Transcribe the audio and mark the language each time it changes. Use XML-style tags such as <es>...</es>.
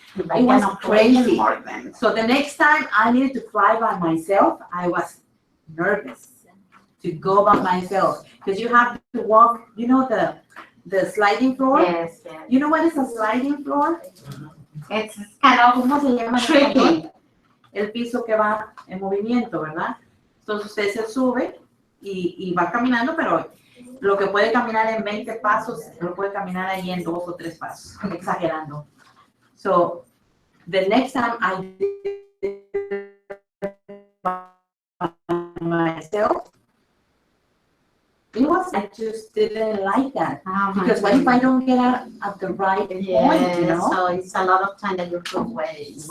<en>It was crazy. So the next time I needed to fly by myself, I was nervous to go by myself because you have to walk, the sliding floor. Yes, yes. You know what is a sliding floor? It's kind of</en> <es>¿Cómo se llama?</es> <en>tricky.</en> <es>El piso que va en movimiento, ¿verdad? Entonces usted se sube y va caminando, pero lo que puede caminar en 20 pasos, lo puede caminar ahí en 2 o 3 pasos, exagerando.</es> <en>So, the next time I did it by myself, I just didn't like that. Oh, my Because what if I don't get out at the right point, Yes, so it's a lot of time that you could waste.</en>